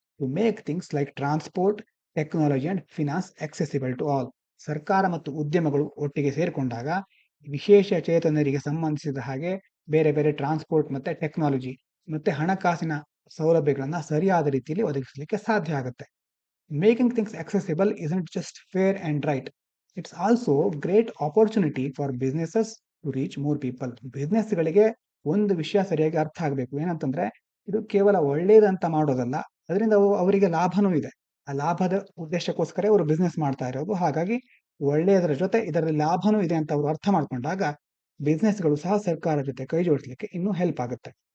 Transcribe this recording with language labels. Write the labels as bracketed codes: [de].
[en] To make things like transport, technology and finance accessible to all. [kn] ಸರ್ಕಾರ ಮತ್ತು ಉದ್ಯಮಗಳು ಒಟ್ಟಿಗೆ ಸೇರಿಕೊಂಡಾಗ ವಿಶೇಷ ಚೇತನರಿಗೆ ಸಂಬಂಧಿಸಿದ ಹಾಗೆ ಬೇರೆ ಬೇರೆ ಟ್ರಾನ್ಸ್ಪೋರ್ಟ್ ಮತ್ತೆ ಟೆಕ್ನಾಲಜಿ ಮತ್ತೆ ಹಣಕಾಸಿನ ಸೌಲಭ್ಯಗಳನ್ನ ಸರಿಯಾದ ರೀತಿಯಲ್ಲಿ ಒದಗಿಸಲಿಕ್ಕೆ ಸಾಧ್ಯ ಆಗುತ್ತೆ. [en] Making things accessible isn't just fair and right. It's also great opportunity for businesses to reach more people. [kn] ಬಿಸ್ನೆಸ್ಗಳಿಗೆ ಒಂದು ವಿಷಯ ಸರಿಯಾಗಿ ಅರ್ಥ ಆಗಬೇಕು. ಏನಂತಂದ್ರೆ ಇದು ಕೇವಲ ಒಳ್ಳೇದಂತ ಮಾಡೋದಲ್ಲ, ಅದರಿಂದ ಅವರಿಗೆ ಲಾಭನೂ ಇದೆ. ಆ ಲಾಭದ ಉದ್ದೇಶಕ್ಕೋಸ್ಕರ ಅವರು ಬಿಸ್ನೆಸ್ ಮಾಡ್ತಾ ಇರೋದು. ಹಾಗಾಗಿ ಒಳ್ಳೆಯದರ ಜೊತೆ ಇದರಲ್ಲಿ ಲಾಭನೂ ಇದೆ ಅಂತ ಅವರು ಅರ್ಥ ಮಾಡ್ಕೊಂಡಾಗ ಬಿಸ್ನೆಸ್ಗಳು ಸಹ ಸರ್ಕಾರ ಜೊತೆ ಕೈ ಜೋಡಿಸಲಿಕ್ಕೆ ಇನ್ನೂ ಹೆಲ್ಪ್ ಆಗುತ್ತೆ.